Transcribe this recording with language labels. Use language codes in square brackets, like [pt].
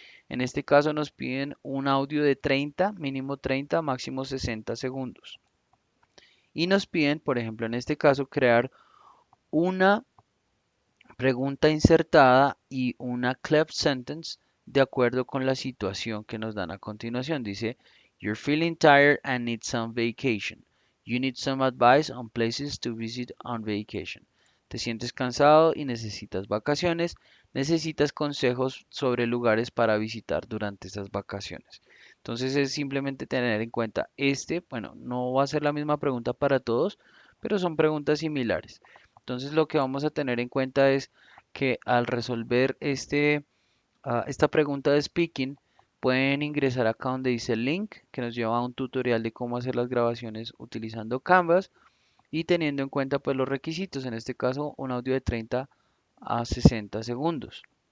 [es] En este caso nos piden un audio de 30, mínimo 30, máximo 60 segundos. Y nos piden, por ejemplo, en este caso, crear una pregunta insertada y una cleft sentence de acuerdo con la situación que nos dan a continuación. Dice, [en] You're feeling tired and need some vacation. You need some advice on places to visit on vacation. [es] Te sientes cansado y necesitas vacaciones. Necesitas consejos sobre lugares para visitar durante esas vacaciones. Entonces es simplemente tener en cuenta bueno, no va a ser la misma pregunta para todos, pero son preguntas similares. Entonces lo que vamos a tener en cuenta es que al resolver esta pregunta de speaking, pueden ingresar acá donde dice link, que nos lleva a un tutorial de cómo hacer las grabaciones utilizando Canvas y teniendo en cuenta pues los requisitos, en este caso un audio de 30 a 60 segundos.